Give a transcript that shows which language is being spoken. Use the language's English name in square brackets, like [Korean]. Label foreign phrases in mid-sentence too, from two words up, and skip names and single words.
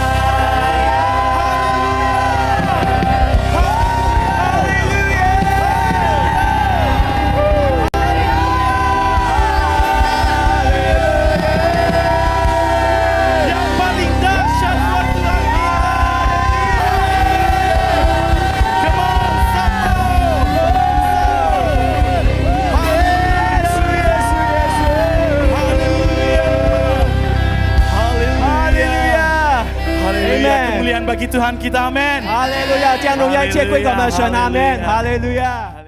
[Indonesian] Yang paling dahsyat buat Tuhan kita. [English] Come on, [Indonesian] satu. Haleluya. Kemuliaan bagi Tuhan kita, amin. [Chinese] 哈利路亚，将荣耀借归给我们的神，阿门。哈利路亚。